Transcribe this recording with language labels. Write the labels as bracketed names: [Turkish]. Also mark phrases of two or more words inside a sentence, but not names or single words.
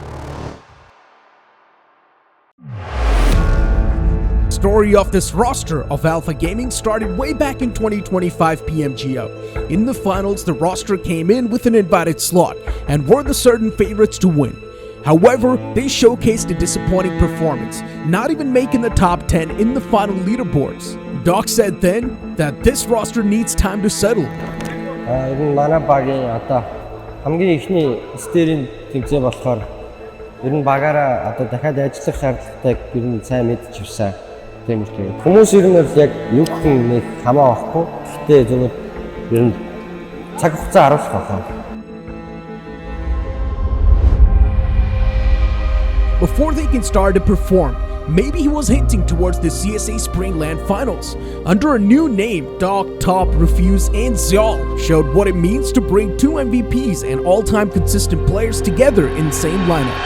[English] Story of this roster of Alpha Gaming started way back in 2025 PMGO. In the finals, the roster came in with an invited slot and were the certain favorites to win. However, they showcased a disappointing performance, not even making the top 10 in the final leaderboards. Doc said then that this roster needs time to settle. [Mongolian] Энэ манай багийн одоо хамгийн ихний стерийн тэмцээн болохоор ер нь багаараа одоо дахиад ажиллах шаардлагатайг ер нь сайн мэдж ирсэн. Тийм үү. Хүмүүс ер нь яг юу гэх нэг хамаа байхгүй. Гэхдээ зөвхөн ер нь цаг хугацаа харуулах байна. [English] Before they can start to perform, maybe he was hinting towards the CSA Spring Land Finals. Under a new name, Doc, Top, Refuse, and Zyal showed what it means to bring two MVPs and all-time consistent players together in the same lineup.